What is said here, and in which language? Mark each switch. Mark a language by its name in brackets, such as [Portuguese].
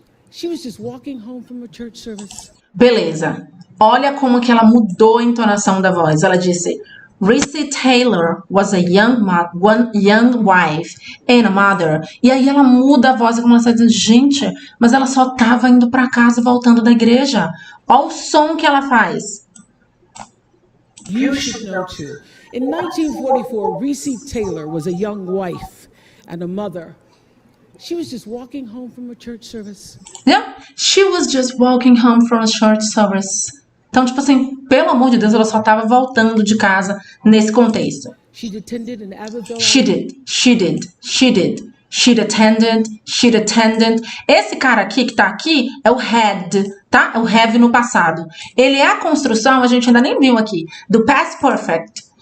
[English] She was just walking home from a church service. [Portuguese] Beleza. Olha como que ela mudou a entonação da voz. Ela disse, [English] Reese Taylor was a young wife and a mother. [Portuguese] E aí ela muda a voz e começa a dizer, gente, mas ela só estava indo para casa voltando da igreja. Olha o som que ela faz. [English] You should know too. In 1944, Reese Taylor was a young wife and a mother. She was just walking home from a church service. Yeah, she was just walking home from a church service. [Portuguese] Então, tipo assim, pelo amor de Deus, ela só estava voltando de casa nesse contexto. [English] She'd attended an Abbeville... She'd attended. [Portuguese] Esse cara aqui que tá aqui é o had, tá? É o have no passado. Ele é a construção, a gente ainda nem viu aqui, do past perfect.